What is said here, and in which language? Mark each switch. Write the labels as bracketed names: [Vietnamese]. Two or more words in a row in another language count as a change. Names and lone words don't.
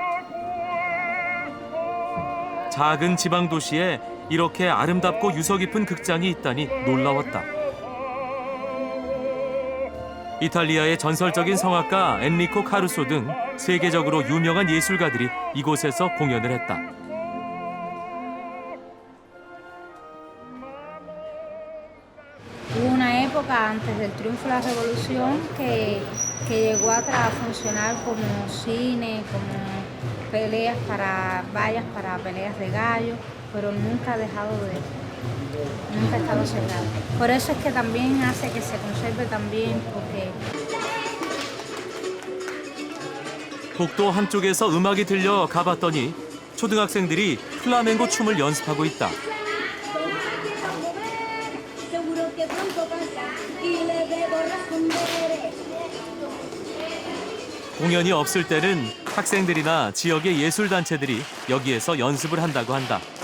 [Korean] 작은 지방 도시에 이렇게 아름답고 유서 깊은 극장이 있다니 놀라웠다. 이탈리아의 전설적인 성악가 엔리코 카루소 등 세계적으로 유명한 예술가들이 이곳에서 공연을 했다. [Spanish] Hubo una época antes del triunfo de la revolución que llegó a funcionar como cine, como peleas para vallas, para peleas de gallos, pero nunca ha estado cerrado. Por eso es que también hace que se conserve también, porque [Korean] 복도 한쪽에서 음악이 들려 가봤더니 초등학생들이 플라멩고 춤을 연습하고 있다. 공연이 없을 때는 학생들이나 지역의 예술단체들이 여기에서 연습을 한다고 한다.